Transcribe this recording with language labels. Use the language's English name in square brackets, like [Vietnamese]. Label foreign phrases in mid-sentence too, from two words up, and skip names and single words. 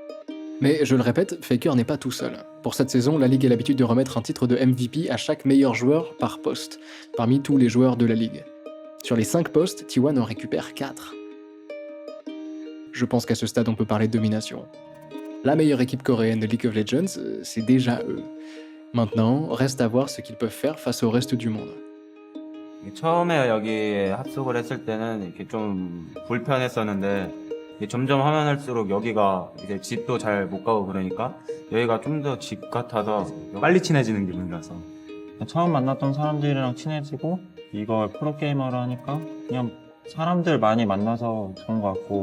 [French] Mais je le répète, Faker n'est pas tout seul. Pour cette saison, la Ligue a l'habitude de remettre un titre de MVP à chaque meilleur joueur par poste, parmi tous les joueurs de la Ligue. Sur les 5 postes, T1 en récupère 4. Je pense qu'à ce stade, on peut parler de domination. La meilleure équipe coréenne de League of Legends, c'est déjà eux. Maintenant, reste à voir ce qu'ils peuvent faire face au reste du monde. [Korean] 처음에 여기에 합숙을 했을 때는 이렇게 좀 불편했었는데 이게 점점 하면 할수록 여기가 이제 집도 잘 못 가고 그러니까 여기가 좀 더 집 같아서 빨리 친해지는 기분이라서 처음 만났던 사람들이랑 친해지고 이걸 프로게이머로 하니까 그냥 사람들 많이 만나서 좋은 것 같고